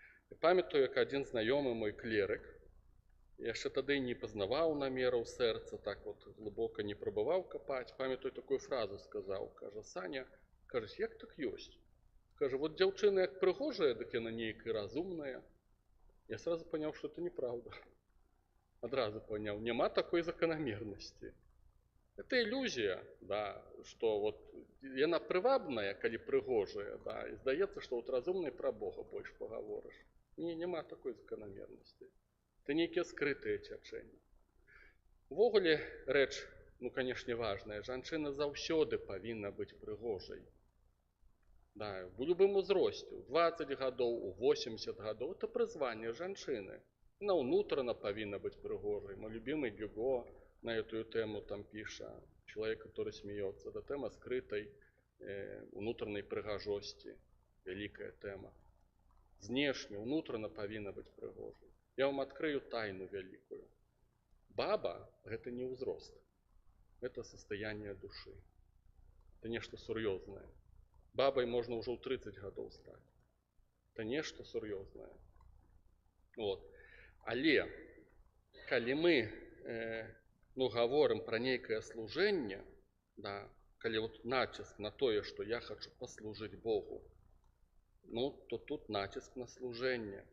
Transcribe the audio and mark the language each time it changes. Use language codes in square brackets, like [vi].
[be] Я памятаю, як адзін знаёмы мой клерык, яшчэ тады не пазнаваў намераў сэрца, так вот глыбока не прабываў капаць, памятаю, такую фразу сказаў, кажа: Саня, кажа, як так ёсць? Кажа, вот дзяўчына як прыгожая, дык яна нейкая разумная. [ru] Я сразу понял, что это неправда. Одразу понял, нема такой закономерности. Это иллюзия, да, что вот [be] яна прывабная, калі прыгожая, [ru] да, и здаецца, что вот разумнай пра Бога больш пагаворыш. Нема такой закономерности. [be] Это нейкія скрытыя цячэнні. Увогуле рэч, канешне, важная. Жанчына заўсёды павінна быць прыгожай. Да, в любым узросце, у 20 гадоў, у 80 гадоў, это прызванне жанчыны. Она ўнутрана павінна быць прыгожай. [ru] Мой любимый Гюго на эту тему там піша, человек, который смеется. Это тема скрытой внутренней прыгажости, великая тема. [be] Знешне, ўнутрана павінна быць прыгожай. [ru] Я вам открою тайну великую. Баба – это не узрост, это состояние души. [be] Это нечто сур'ёзнае. Бабай можна ўжо ў 30 гадоў стаць. Это нешта сур'ёзнае. Вот. Але калі мы гаворым пра нейкае служэнне, Да, калі вот націск на тое, што я хочу паслужыць Богу, ну, то тут націск на служэнне.